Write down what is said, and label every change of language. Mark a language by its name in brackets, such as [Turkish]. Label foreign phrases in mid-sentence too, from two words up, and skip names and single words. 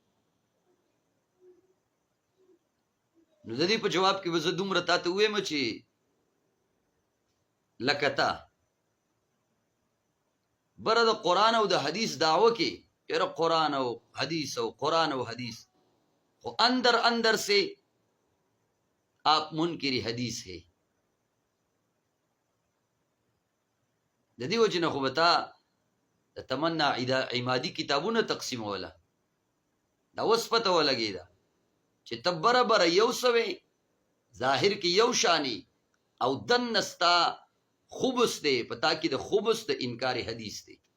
[Pashto] نو د دې په جواب کې به زه دومره تا ته ووایم چې لکه تا بره د قرآن او د حدیث دعوه کې، یاره قرآن او حدیث او قرآن او حدیث، خو [Urdu] اندر اندر سے آپ منکر حدیث ہے. [Pashto] د دې وجې نه خو به تا د تمنا عمادي کتابونه تقسیموله، دا اوس پته ولګېده چې ته برابر یو سوې، ظاهر کې یو شانی، او دنه ستا خبث دی، پتا کې د خبث د انکار حدیث دی.